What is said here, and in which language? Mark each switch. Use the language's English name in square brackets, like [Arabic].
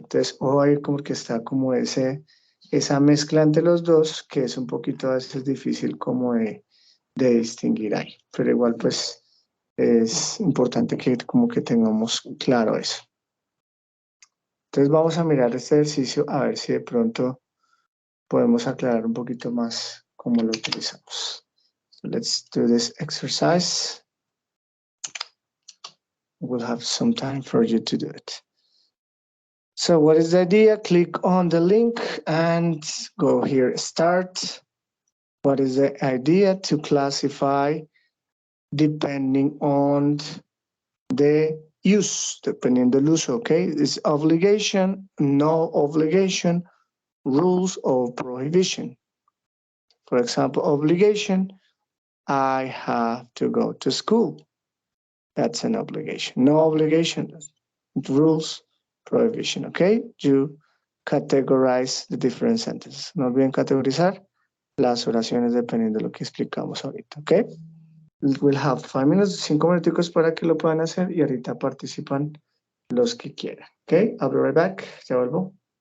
[Spanish] Entonces, ojo ahí como que está como esa mezcla entre los dos, que es un poquito a veces difícil como de distinguir ahí. Pero igual, pues, es importante que como que tengamos claro eso. Entonces vamos a mirar este ejercicio a ver si de pronto podemos aclarar un poquito más cómo lo utilizamos. [English] So let's do this exercise. We'll have some time for you to do it. So what is the idea? Click on the link and go here, start. What is the idea? To classify depending on the use, [Spanish] dependiendo del uso, [English] okay? It's obligation, no obligation, rules or prohibition. For example, obligation, I have to go to school. That's an obligation. No obligation, rules, prohibition, okay? You categorize the different sentences. [Spanish] No olviden categorizar las oraciones dependiendo de lo que explicamos ahorita, okay? [English] We'll have 5 minutes, [Spanish] 5 minuticos para que lo puedan hacer y ahorita participan los que quieran, okay? [English] I'll be right back. [Spanish] Ya vuelvo.